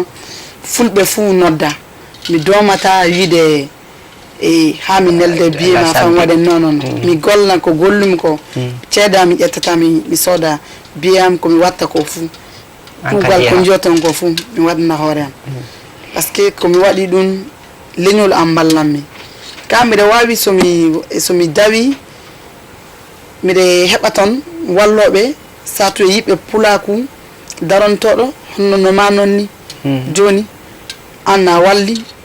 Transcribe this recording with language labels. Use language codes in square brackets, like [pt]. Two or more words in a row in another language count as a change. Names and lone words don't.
[ff] fulɓe fuu nodda mi domata wiide e ha mi nelde billet ma fam waɗe non mi gollan ko gollumi ko ceeda mi ƴettata mi sooda billet am komi watta ko fuu kuugal ko jiyoton ko fuu mi waɗana hoore am [fr] par ce que [ff] komi waɗi ɗum leñol am ballanmi ka mbiɗa wawi somi dawi mbiɗa heɓa toon walloɓe sato e yiɓɓe pulaku darontoɗo honno no ma noon ni joni an a walli